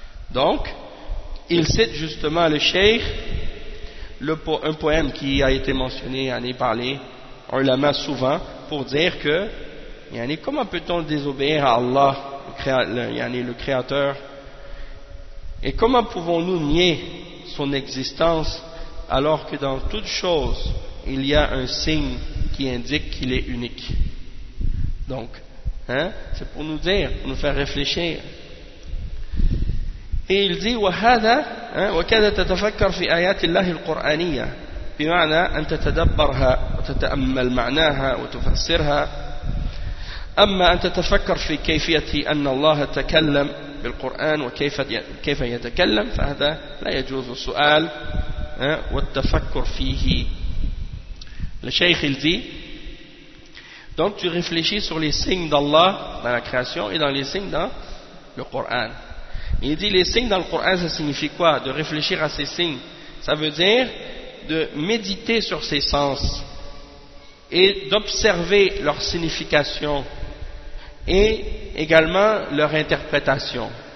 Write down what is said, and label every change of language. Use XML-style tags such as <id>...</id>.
<fr>Donc, il cite justement le Cheikh, un poème qui a été mentionné, yani, par les ulama souvent, pour dire que, yani, comment peut-on désobéir à Allah, le Créateur, et comment pouvons-nous nier son existence alors que dans toute chose, il y a un signe qui indique qu'il est unique. Donc, hein, c'est pour nous dire, pour nous faire réfléchir. Et il dit</fr> <ar>وهذا وكذا تتفكر في آيات الله القرآنية بمعنى أن تتدبرها وتتأمل معناها وتفسرها أما أن تتفكر في كيفية أن الله تكلم بالقرآن وكيف يتكلم فهذا لا يجوز السؤال والتفكر فيه.</ar> <fr>Le Cheikh il dit, donc tu réfléchis sur les signes d'Allah dans la création et dans les signes dans le Coran. Il dit, les signes dans le Coran, ça signifie quoi? De réfléchir à ces signes. Ça veut dire de méditer sur ces sens et d'observer leur signification et également leur interprétation.</fr>